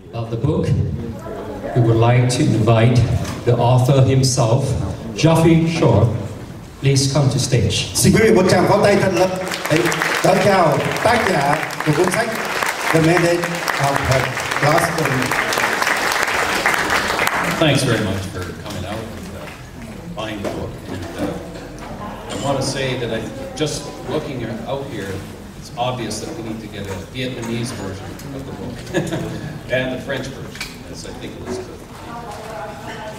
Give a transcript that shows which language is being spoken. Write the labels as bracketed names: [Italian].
[English] the book, we would like to invite the author himself, Geoffrey Shore. Please come to stage. [Vietnamese] Xin quý vị một tràng pháo tay thật lớn để đón chào tác giả của cuốn sách The Mandate of the Gospel. [English] Thanks very much for coming out and buying the book. And I want to say that just looking out here, it's obvious that we need to get a Vietnamese version of the book and a French version, as I think it was good.